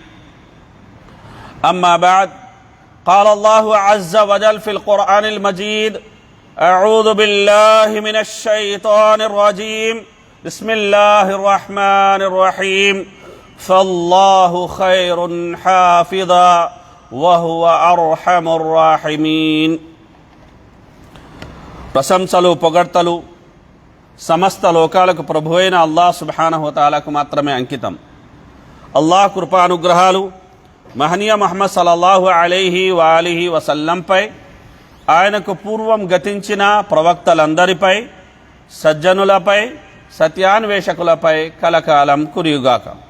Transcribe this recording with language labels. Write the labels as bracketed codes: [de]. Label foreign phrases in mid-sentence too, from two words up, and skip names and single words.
[ar] أما بعد قال الله عز وجل في القرآن المجيد أعوذ بالله من الشيطان الرجيم بسم الله الرحمن الرحيم فالله خير حافظا وهو أرحم الراحمين [te] ప్రశంసలు పొగడ్తలు సమస్త లోకాలకు ప్రభువైన [ar] الله سبحانه وتعالى [te] మాత్రమే అంకితం. అల్లాహ్ కృపానుగ్రహాలు మహనీయ ముహమ్మద్ [ar] صلى الله عليه وآله وسلم, [te] ఆయనకు పూర్వం గతించిన ప్రవక్తలందరిపై, సజ్జనులపై, సత్యాన్వేషకులపై కలకాలం కురియుగాక.